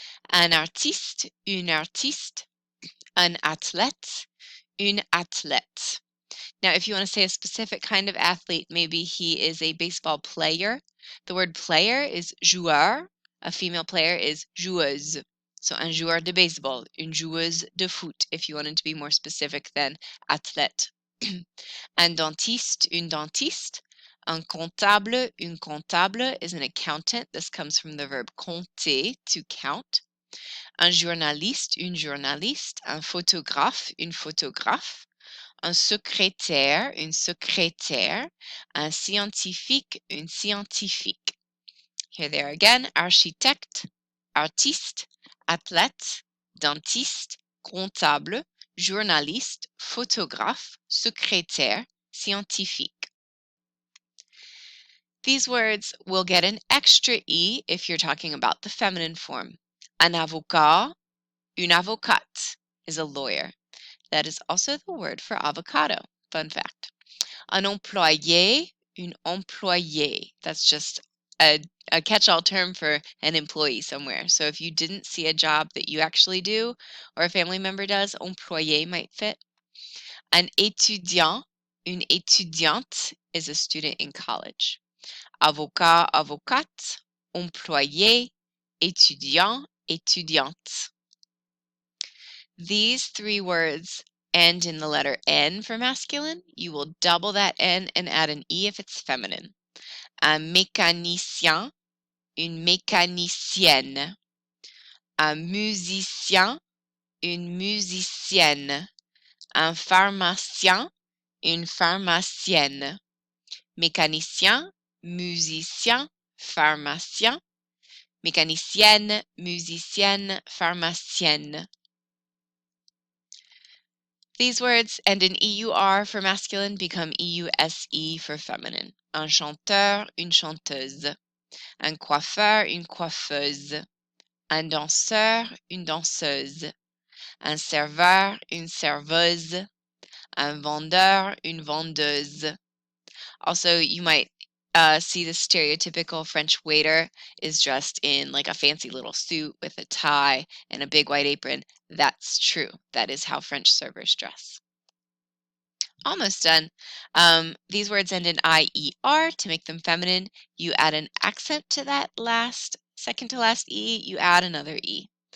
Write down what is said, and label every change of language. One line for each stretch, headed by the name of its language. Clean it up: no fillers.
French: Un artiste, une artiste, un athlète, une athlète.
English: Now, if you want to say a specific kind of athlete, maybe he is a baseball player. The word player is joueur. A female player is joueuse. So,
French: un joueur de baseball, une joueuse de foot,
English: if you wanted to be more specific than athlète.
French: Un dentiste, une dentiste. Un comptable, une comptable
English: is an accountant. This comes from the verb compter, to count.
French: Un journaliste, une journaliste. Un photographe, une photographe. Un secrétaire, une secrétaire. Un scientifique, une scientifique.
English: Here they are again.
French: Architecte, artiste, athlète, dentiste, comptable, journaliste, photographe, secrétaire, scientifique.
English: These words will get an extra E if you're talking about the feminine form.
French: Un avocat, une avocate
English: is a lawyer. That is also the word for avocado. Fun fact.
French: Un employé, une employée.
English: That's just a catch-all term for an employee somewhere. So if you didn't see a job that you actually do or a family member does, employé might fit.
French: Un étudiant, une étudiante
English: is a student in college.
French: Avocat, avocate, employé, étudiant, étudiante.
English: These three words end in the letter N for masculine. You will double that N and add an E if it's feminine.
French: Un mécanicien, une mécanicienne. Un musicien, une musicienne. Un pharmacien, une pharmacienne. Mécanicien, musicien, pharmacien. Mécanicienne, musicienne, pharmacienne.
English: These words end in EUR for masculine, become EUSE for feminine.
French: Un chanteur, une chanteuse. Un coiffeur, une coiffeuse. Un danseur, une danseuse. Un serveur, une serveuse. Un vendeur, une vendeuse.
English: Also, you might see the stereotypical French waiter is dressed in like a fancy little suit with a tie and a big white apron. That's true. That is how French servers dress. Almost done. These words end in IER to make them feminine. You add an accent to that second to last E, you add another E.